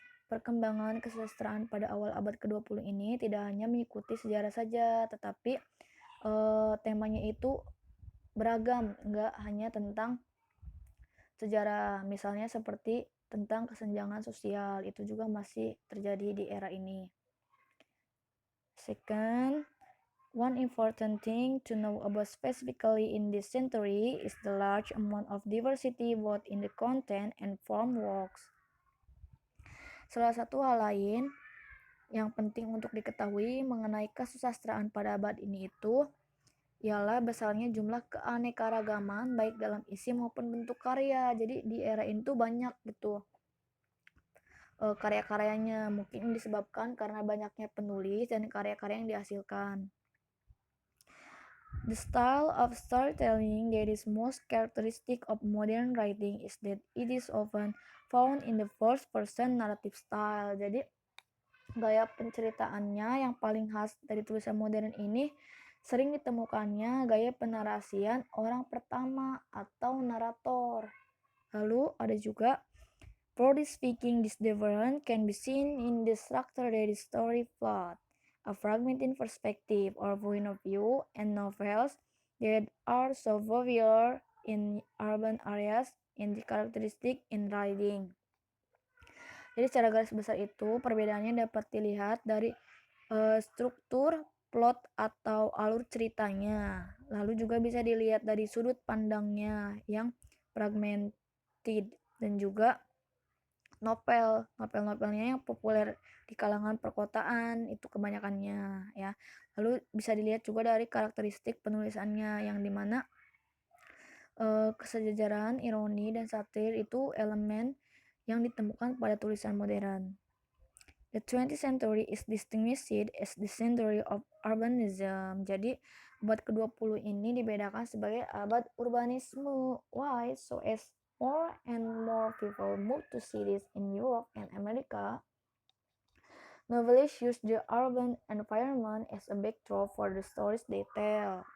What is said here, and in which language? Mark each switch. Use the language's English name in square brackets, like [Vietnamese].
[Indonesian] Perkembangan kesastraan pada awal abad ke-20 ini tidak hanya mengikuti sejarah saja, tetapi temanya itu beragam, nggak hanya tentang sejarah. Misalnya seperti tentang kesenjangan sosial, itu juga masih terjadi di era ini. [English] Second, one important thing to know about specifically in this century is the large amount of diversity both in the content and form works. [Indonesian] Salah satu hal lain yang penting untuk diketahui mengenai kesusastraan pada abad ini itu ialah besarnya jumlah keanekaragaman baik dalam isi maupun bentuk karya. Jadi di era ini tuh banyak gitu karya-karyanya, mungkin disebabkan karena banyaknya penulis dan karya-karya yang dihasilkan. [English] The style of storytelling that is most characteristic of modern writing is that it is often found in the first-person narrative style. [Indonesian] Jadi, gaya penceritaannya yang paling khas dari tulisan modern ini sering ditemukannya gaya penarasian orang pertama atau narator. Lalu ada juga [English] broadly speaking, this difference can be seen in the structure that is story plot, a fragmented perspective or point of view, and novels that are so popular in urban areas in the characteristic in writing. [Indonesian] Jadi secara garis besar itu perbedaannya dapat dilihat dari struktur, plot atau alur ceritanya. Lalu juga bisa dilihat dari sudut pandangnya yang fragmented dan juga novelnya yang populer di kalangan perkotaan itu kebanyakannya ya. Lalu bisa dilihat juga dari karakteristik penulisannya yang dimana kesejajaran, ironi, dan satir itu elemen yang ditemukan pada tulisan modern. [English] The 20th century is distinguished as the century of urbanism. [Indonesian] Jadi abad ke-20 ini dibedakan sebagai abad urbanisme. [English] Why? So as more and more people move to cities in Europe and America, novelists use the urban environment as a backdrop for the stories they tell.